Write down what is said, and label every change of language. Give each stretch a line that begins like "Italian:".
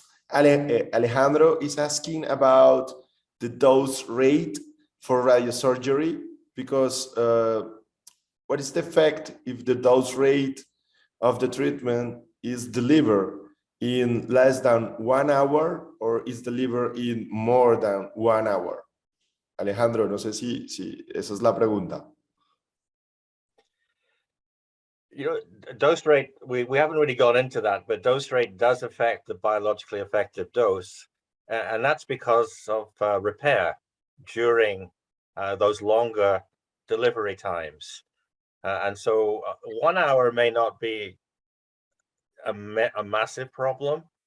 English: Alejandro is asking about the dose rate for radiosurgery, because what is the effect if the dose rate of the treatment is delivered in less than 1 hour or is delivered in more than 1 hour?
Spanish: Alejandro, no sé si esa es la pregunta.
English: You know, dose rate, we haven't really gone into that, but dose rate does affect the biologically effective dose. And that's because of repair during those longer delivery times. And so 1 hour may not be a massive problem.